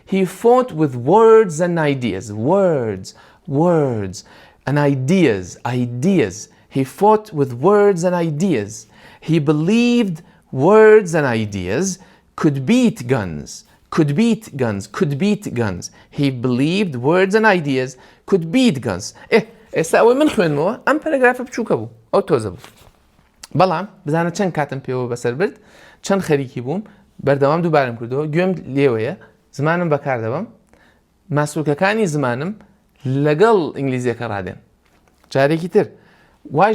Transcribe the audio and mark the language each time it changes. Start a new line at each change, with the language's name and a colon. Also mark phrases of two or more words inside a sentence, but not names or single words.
English: He fought with words and ideas. He believed words and ideas could beat guns. Could beat guns. Could beat guns. He believed words and ideas could beat guns.
Central Kurdish: ئێستا ئەوەی من خوێنمەوە ئەم پەرەگرافە بچووکە بوو ئەو تۆزە بوو بەڵام بزانە چەند کاتم پێوە بەسەر برد چەند خەریکی بووم بەردەوام دووبارم کردەوە گوێم لێوەیە زمانم بەکاردەبم ماسوولکەکانی زمانم لەگەڵ ئینگلیزیەکە ڕادێن جارێکی تر واش